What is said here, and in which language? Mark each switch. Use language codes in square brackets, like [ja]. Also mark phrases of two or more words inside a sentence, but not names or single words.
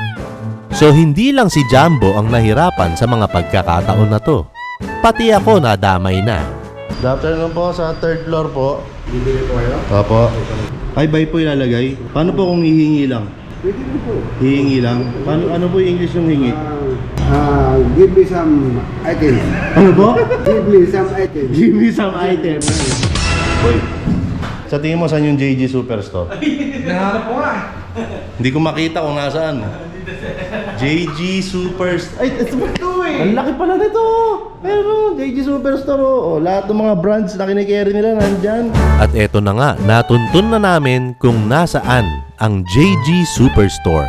[tl] So hindi lang si Jambo ang nahirapan sa mga pagkakataon na to. Pati ako nadamay na. [en] Good afternoon [tl] po sa 3rd floor po. Bibili po kayo? Opo. Ay, bye po ilalagay. Paano po kung hihingi lang? Pwede rin po. Hihingi lang? Ano po yung English yung hingi? [en] Give me some items. [tl] Ano po? [en] Give me some items. Give me some items. [tl] Uy, sa tingin mo saan yung JG Superstore? Nahanap ko nga. Hindi ko makita kung nasaan. JG Superstore. Ay, ito ba ito eh? Ang laki pala nito. Pero JG Superstore. Lahat ng mga brands na kinikerry nila nandyan. At eto na nga, natuntun na namin kung nasaan ang JG Superstore.